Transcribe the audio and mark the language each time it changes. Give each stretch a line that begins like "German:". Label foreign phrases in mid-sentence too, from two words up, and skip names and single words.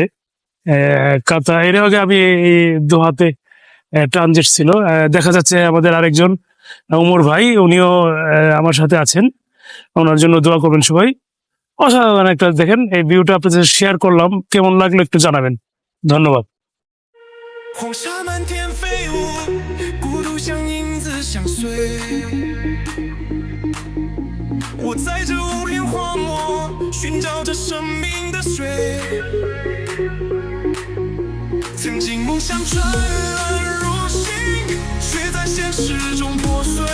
Bangla: কাতার, এর আগে আমি এই দোহাতে ট্রানজিট ছিল। দেখা যাচ্ছে আমাদের আরেকজন উমর ভাই, উনিও আমার সাথে আছেন। ওনার জন্য দোয়া করবেন সবাই। অসাধারণ একটা, দেখেন এই ভিউটা আপনাদের শেয়ার করলাম, কেমন লাগলো একটু জানাবেন। ধন্যবাদ।
Chinese: 黄沙漫天飞舞，孤独像影子相随。我在这无边荒漠寻找着生命的水，曾经梦想转乱如星，却在现实中破碎。